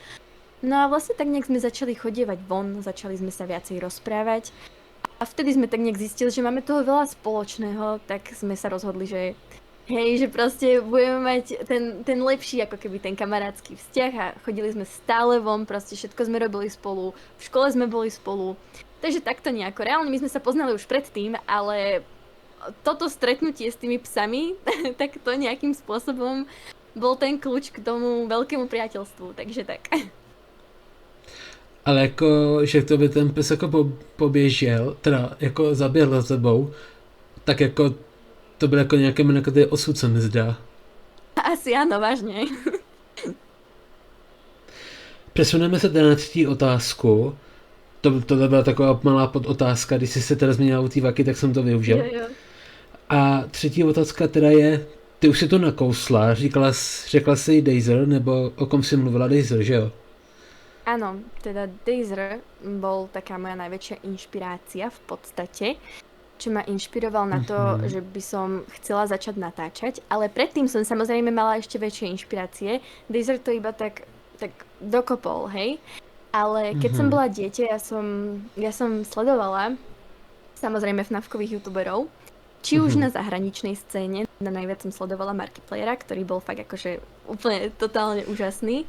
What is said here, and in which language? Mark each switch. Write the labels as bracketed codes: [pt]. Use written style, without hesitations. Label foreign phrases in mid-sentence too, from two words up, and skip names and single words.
[sk] No a vlastne tak nejak sme začali chodievať von, začali sme sa viacej rozprávať a vtedy sme tak nejak zistili, že máme toho veľa spoločného, tak sme sa rozhodli, že hej, že proste budeme mať ten lepší, ako keby ten kamarátsky vzťah a chodili sme stále von, proste všetko sme robili spolu, v škole sme boli spolu. Takže takto nejako. Reálne my sme sa poznali už predtým, ale toto stretnutie s tými psami, tak to nejakým spôsobom bol ten kľúč k tomu veľkému priateľstvu, takže tak. [cs] Ale jako, že to by ten pes jako poběžel, teda jako zaběhl za tebou, tak jako to byl jako nějaký jako osud, se mi zdá. [sk] Asi áno, vážne. [cs] Přesuneme se teda na třetí otázku. Tohle byla taková malá podotázka, když jsi se teda změnila u té vaky, tak jsem to využil. Jo. A třetí otázka teda je, ty už si to nakousla, řekla jsi Dazer, nebo o kom si mluvila Dazer, že jo? [sk] Áno, teda Dazer bol taká moja najväčšia inšpirácia v podstate, čo ma inšpiroval na to, že by som chcela začať natáčať, ale predtým som samozrejme mala ešte väčšie inšpirácie. Dazer to iba tak dokopol, hej? Ale keď som bola dieťa, ja som sledovala samozrejme FNAFkových youtuberov, či už na zahraničnej scéne, najviac som sledovala Markiplierera, ktorý bol fakt akože úplne totálne úžasný.